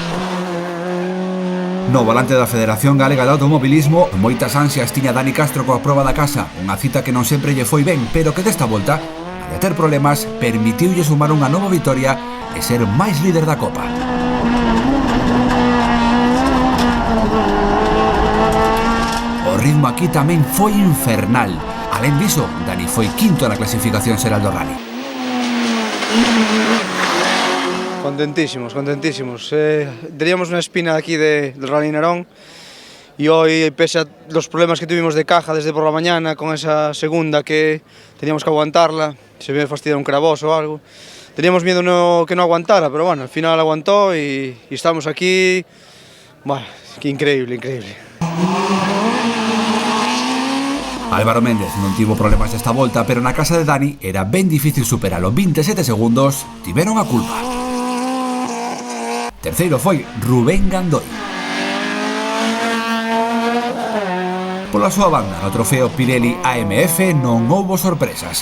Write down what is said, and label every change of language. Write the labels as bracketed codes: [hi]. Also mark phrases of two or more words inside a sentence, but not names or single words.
[gl] No volante da Federación Galega de Automobilismo, moitas ansias tiña Dani Castro coa proba da casa, unha cita que non sempre lle foi ben, pero que desta volta, a ter problemas, permitiulle sumar unha nova vitoria e ser máis líder da Copa. O ritmo aquí tamén foi infernal. Alén diso, Dani foi quinto na clasificación xeral do rally. [es] Contentísimos. Teníamos una espina aquí del Rally Narón y hoy, pese a los problemas que tuvimos de caja desde por la mañana con esa segunda que teníamos que aguantarla, se me fastidió un craboso o algo, teníamos miedo que no aguantara, pero bueno, al final aguantó y estamos aquí. Bueno, que increíble. [gl] Álvaro Méndez non tivo problemas desta volta, pero na casa de Dani era ben difícil superar. Os 27 segundos tiveron a culpa. Terceiro foi Rubén Gandoy. Pola súa banda, no trofeo Pirelli AMF non houbo sorpresas.